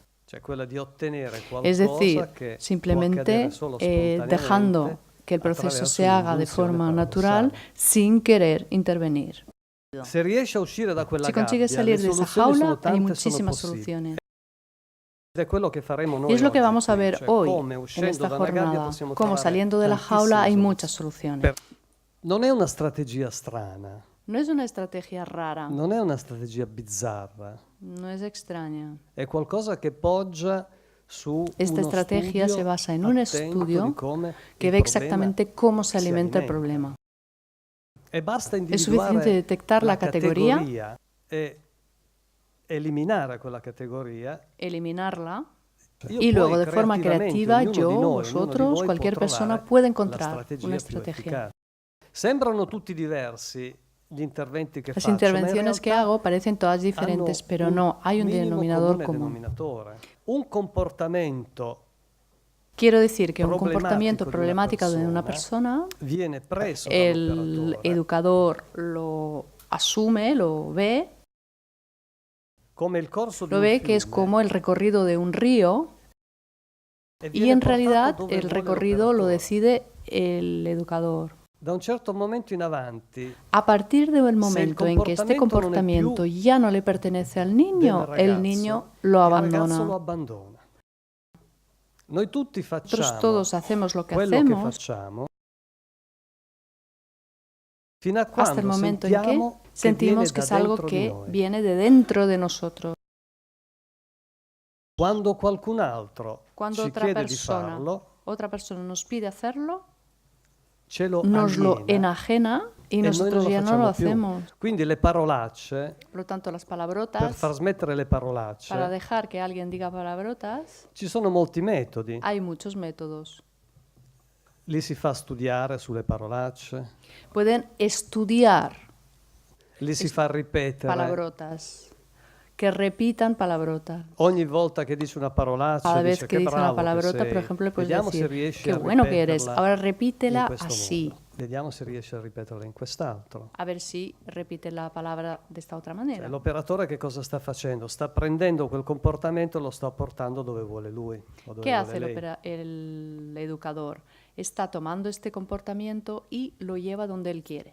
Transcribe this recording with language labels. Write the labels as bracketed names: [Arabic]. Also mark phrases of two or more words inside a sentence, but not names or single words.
[Spanish] Es decir, simplemente dejando que el proceso se haga de forma natural sin querer intervenir. Si consigues salir de esa jaula, hay muchísimas soluciones. Y es lo que vamos a ver hoy, en esta jornada, cómo saliendo de la jaula hay muchas soluciones. [Italian] Non è una strategia strana. [Spanish] No es una estrategia rara, [Italian] Non è una strategia bizzarra. [Spanish] no es extraña. [Italian] È qualcosa che poggia su [Spanish] Esta [Italian] uno [Spanish] estrategia [Italian] studio [Spanish] se basa en un [Italian] attento di [Spanish] estudio [Italian] come [Spanish] que [Italian] il [Spanish] ve [Italian] problema [Spanish] exactamente cómo se alimenta el problema. [Italian] E basta [Spanish] Es suficiente [Italian] individuare [Spanish] detectar la categoría, [Italian] e eliminare quella categoria. [Spanish] eliminarla, [Italian] Io [Spanish] y luego [Italian] poi [Spanish] de forma [Italian] creativamente, [Spanish] creativa [Italian] ognuno [Spanish] yo, [Italian] di noi, ognuno di [Spanish] vosotros, [Italian] voi [Spanish] cualquier [Italian] può [Spanish] persona [Italian] trovare [Spanish] puede [Italian] la [Spanish] encontrar [Italian] strategia [Spanish] una [Italian] più [Spanish] estrategia. [Italian] efficace. Sembrano tutti diversi gli interventi che [Spanish] Las [Italian] faccio, ma in [Spanish] intervenciones que [Italian] realtà [Spanish] hago parecen todas diferentes, [Italian] hanno [Spanish] pero no, hay un [Italian] minimo [Spanish] denominador [Italian] comune [Spanish] común. [Italian] denominatore. Un comportamento [Spanish] Quiero decir que un [Italian] problemático [Spanish] comportamiento de una problemático de una persona, [Italian] viene preso [Spanish] el [Italian] dall'operatore [Spanish] educador lo asume, lo ve [Italian] come il corso di [Spanish] lo [Italian] un [Spanish] ve que es [Italian] fiume [Spanish] como el recorrido de un río [Italian] e [Spanish] y [Italian] viene [Spanish] en [Italian] portato [Spanish] realidad [Italian] dove [Spanish] el [Italian] vuole [Spanish] recorrido lo [Italian] l'operatore. [Spanish] decide el educador. [Italian] Da un certo momento in avanti [Spanish] A partir del [Italian] se il [Spanish] momento en que este [Italian] comportamento [Spanish] comportamiento ya no le pertenece al niño, [Italian] del [Spanish] el [Italian] ragazzo, [Spanish] niño lo [Italian] il ragazzo lo [Spanish] abandona. [Italian] abbandona. Noi tutti [Spanish] Nosotros [Italian] facciamo [Spanish] todos hacemos lo que [Italian] quello che [Spanish] hacemos [Italian] facciamo fino a [Spanish] hasta el [Italian] quando [Spanish] momento en que [Italian] sentiamo [Spanish] sentimos que [Italian] viene [Spanish] es [Italian] da [Spanish] algo [Italian] dentro di [Spanish] que [Italian] noi. [Spanish] viene de dentro de nosotros. [Italian] Quando qualcun altro [Spanish] Cuando [Italian] ci [Spanish] otra [Italian] chiede di [Spanish] persona, [Italian] farlo, [Spanish] otra persona nos pide hacerlo, [Italian] ce lo [Spanish] nos lo [Italian] aliena [Spanish] enajena y [Italian] e noi [Spanish] nosotros [Italian] non [Spanish] ya no [Italian] facciamo [Spanish] lo [Italian] più. [Spanish] hacemos. [Italian] Quindi le parolacce, [Spanish] Por lo tanto, las [Italian] per [Spanish] palabrotas, [Italian] far smettere le parolacce, [Spanish] para dejar que alguien diga palabrotas, [Italian] ci sono molti metodi. [Spanish] hay muchos métodos. [Italian] Li si fa studiare sulle parolacce, [Spanish] Pueden estudiar [Italian] li si fa ripetere [Spanish] palabrotas que repitan palabrota. [Italian] Ogni volta che dice una parolaccia, [Spanish] Cada vez [Italian] dice [Spanish] que [Italian] che [Spanish] dice una [Italian] bravo che [Spanish] palabrota, [Italian] sei. [Spanish] por ejemplo, le puedes [Italian] Vediamo se [Spanish] decir, [Italian] riesci [Spanish] qué [Italian] a [Spanish] bueno que eres. [Italian] ripeterla [Spanish] Ahora [Italian] in [Spanish] repítela [Italian] questo [Spanish] así. [Italian] modo. Vediamo se riesce a ripeterla in quest'altro. [Spanish] A ver si repite la palabra de esta otra [Italian] Cioè, [Spanish] manera. [Italian] l'operatore che cosa sta facendo? Sta prendendo quel comportamento e lo sta portando dove vuole lui o dove [Spanish] ¿Qué [Italian] vuole [Spanish] hace [Italian] lei. [Spanish] el educador? Está tomando este comportamiento y lo lleva donde él quiere.